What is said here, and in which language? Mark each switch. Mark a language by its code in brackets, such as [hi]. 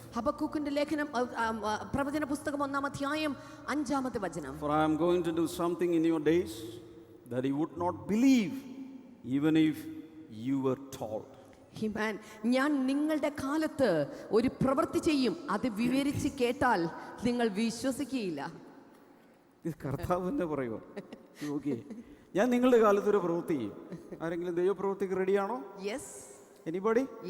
[ml] ഹബക്കൂക്കിന്റെ ലേഖനം പ്രവചന പുസ്തകം 1-ാം അധ്യായം 5-ാമത്തെ വചനം. [en] For I am going to do something in your days that you would not believe even if you were told. [ml] ഞാൻ നിങ്ങളുടെ കാലത്ത് ഒരു പ്രവൃത്തി ചെയ്യും, അത് വിവരിച്ച് കേട്ടാൽ നിങ്ങൾ വിശ്വസിക്കുകയില്ല. ഇത് കർത്താവ് തന്നെ പറയുമോ? ഓക്കെ, ഞാൻ നിങ്ങളുടെ കാലത്ത് ഒരു പ്രവൃത്തി ചെയ്യും. ആരെങ്കിലും ദൈവപ്രവൃത്തിക്ക് റെഡിയാണോ? എനിബഡി?